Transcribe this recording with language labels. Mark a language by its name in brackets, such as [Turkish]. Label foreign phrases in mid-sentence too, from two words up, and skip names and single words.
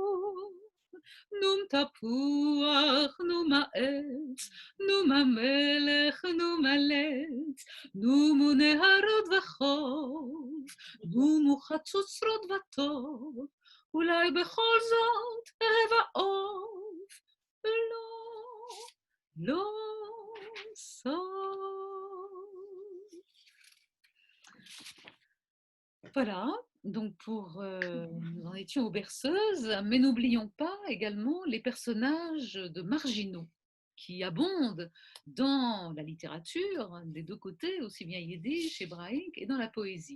[Hebrew] נום תפוח, נום העץ, נום המלך, נום הלץ, נומו נהרות וחוף, נומו חצוצרות וטוב, אולי בכל זאת אהבה עוף, לא, לא. [French] Voilà, donc nous en étions aux berceuses, mais n'oublions pas également les personnages de marginaux qui abondent dans la littérature des deux côtés, aussi bien yiddish, hébraïque, et dans la poésie.